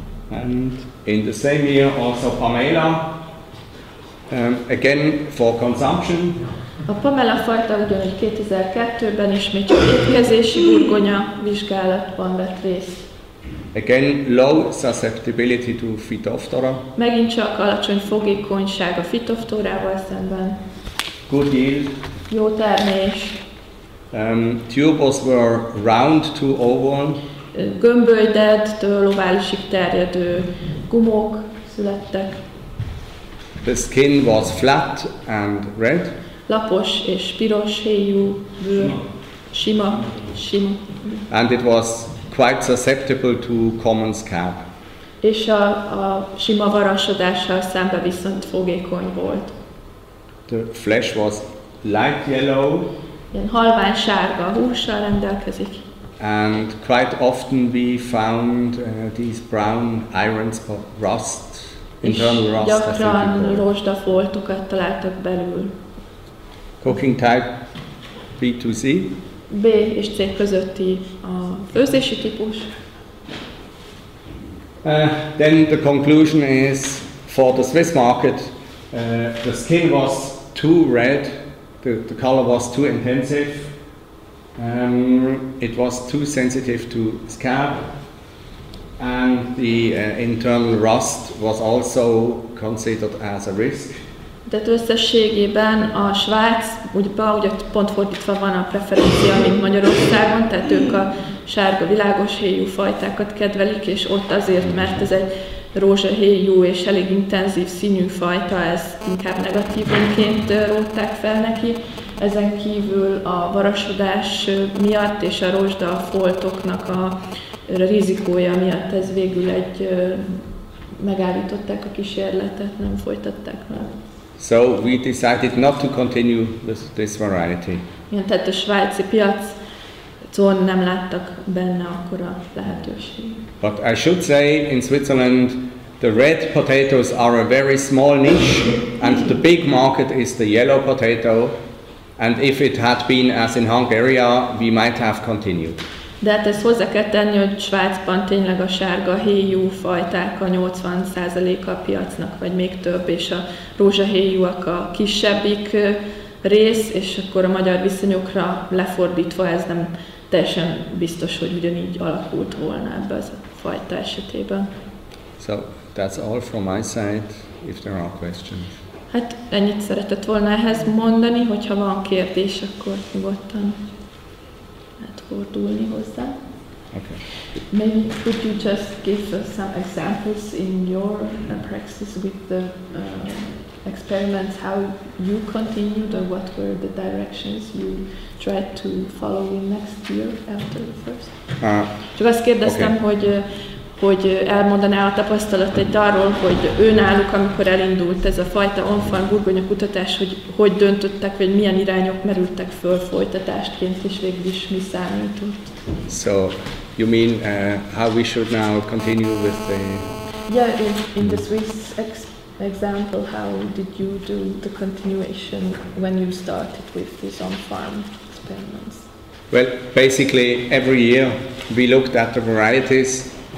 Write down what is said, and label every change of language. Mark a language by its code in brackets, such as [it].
[en] And in the same year also Pamela, again for consumption. [hu] A Pamela fajta ugyanúgy 2002-ben ismét csak étkezési burgonya vizsgálatban vett részt. [en] Again, low susceptibility to Phytophthora. [hu] Megint csak alacsony fogékonyság a Phytophthorával szemben. [en] Good yield. [hu] Jó termés. [en] Tubers were round to oval. [hu] Gömbölydedtől oválisig terjedő gumók születtek. [en] The skin was flat and red. [hu] Lapos és piros héjú bőr. Sima. [en] And it was quite susceptible to common scab. [hu] És a sima varasodással szemben viszont fogékony volt. [en] The flesh was light yellow. [hu] Ilyen halvány sárga hússal rendelkezik. [en] And quite often we found these brown iron spot rust, internal rust. [hu] Gyakran rozsdafoltokat találtak belül. [en] Cooking type B to Z. [hu] B és C közötti a főzési típus. [en] Then the conclusion is, for the Swiss market, the skin was too red, the color was too intensive, it was too sensitive to scab, and the internal rust was also considered as a risk. [hu] Tehát összességében a Svájc, ugye pont fordítva van a preferencia, mint Magyarországon, tehát ők a sárga világos héjú fajtákat kedvelik, és ott azért, mert ez egy rózsahéjú és elég intenzív színű fajta, ezt inkább negatívunként rótták fel neki. Ezen kívül a varasodás miatt és a rozsdafoltoknak a rizikója miatt ez végül megállították a kísérletet, nem folytatták meg. [en] So we decided not to continue with this variety. [hu] Igen, tehát a svájci piacon nem láttak benne akkora lehetőség. [en] But I should say, in Switzerland, the red potatoes are a very small niche, and the big market is the yellow potato. And if it had been as in Hungary, we might have continued. [hu] De hát ezt hozzá kell tenni, hogy Svájcban tényleg a sárga héjú fajták a 80%-a a piacnak, vagy még több, és a rózsahéjúak a kisebbik rész, és akkor a magyar viszonyokra lefordítva ez nem teljesen biztos, hogy ugyanígy alakult volna ebbe az a fajta esetében. [en] So that's all from my side, if there are questions. [hu] Hát ennyit szeretett volna ehhez mondani, hogyha van kérdés, akkor nyugodtan lehet fordulni hozzá. [en] Okay. Maybe could you just give us some examples in your practice with the experiments, how you continued, or what were the directions you tried to follow in next year after the first? [hu] Csak azt kérdeztem, okay, hogy elmondaná a tapasztalatait arról, hogy őnáluk, amikor elindult ez a fajta on-farm burgonya kutatás, hogy döntöttek, vagy milyen irányok merültek föl folytatásként, és végül is mi számított. [en] So, you mean how we should now continue with the... Yeah, in the Swiss example, how did you do the continuation when you started with these on-farm experiments? Well, basically every year we looked at the varieties.